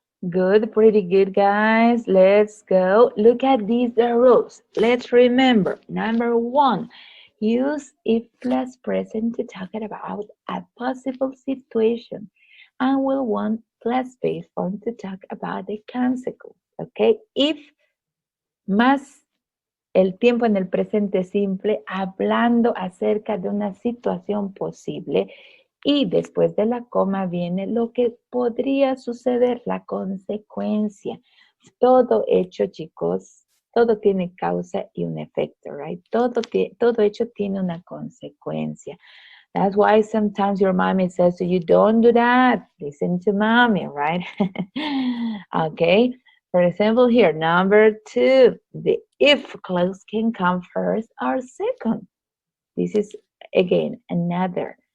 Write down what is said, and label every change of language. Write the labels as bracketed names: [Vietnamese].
[English] Good, pretty good, guys. Let's go. Look at these rules. Let's remember. Number 1, use if plus present to talk about a possible situation, and will want plus base form to talk about the consequence. [Spanish] Okay, if más el tiempo en el presente simple hablando acerca de una situación posible. Y después de la coma viene lo que podría suceder, la consecuencia. Todo hecho, chicos, todo tiene causa y un efecto, right? Todo hecho tiene una consecuencia. [English] That's why sometimes your mommy says to you, don't do that. Listen to mommy, right? Okay. For example, here, number 2, the if clause can come first or second. This is, again, another.